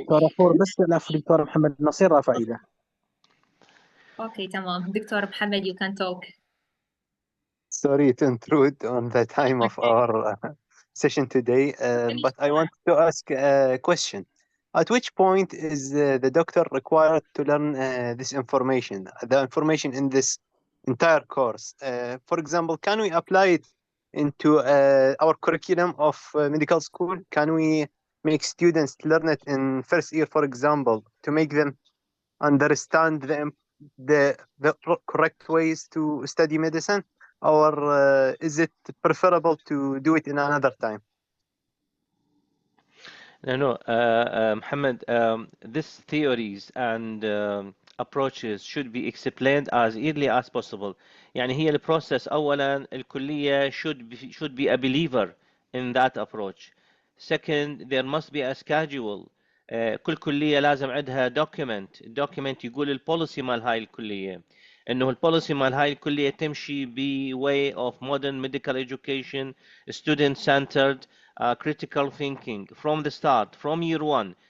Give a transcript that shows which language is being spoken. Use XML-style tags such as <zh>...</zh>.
<ar>دكتورة فور بس الأخ دكتور محمد نصير رفع إيده.</ar> <en>Okay,</en> <ar>تمام.</ar> <en>Doctor محمد, you can talk. Sorry to intrude on the time of our session today, but I want to ask a question. At which point is the doctor required to learn this information, the information in this entire course? For example, can we apply it into our curriculum of medical school? Can we make students learn it in first year, for example, to make them understand the correct ways to study medicine? Or is it preferable to do it in another time? No, Muhammad, these theories and approaches should be explained as early as possible.</en> <ar>يعني هي البروسيس أولا الكلية</ar> <en>should be a believer in that approach. Second, there must be a schedule.</en> <ar>كل كلية لازم عندها document يقول البوليسي مال هاي الكلية. انه البوليسي مال هاي الكليه تمشي ب</ar> <en>way of modern medical education, student centered, critical thinking from the start, from year one.</en>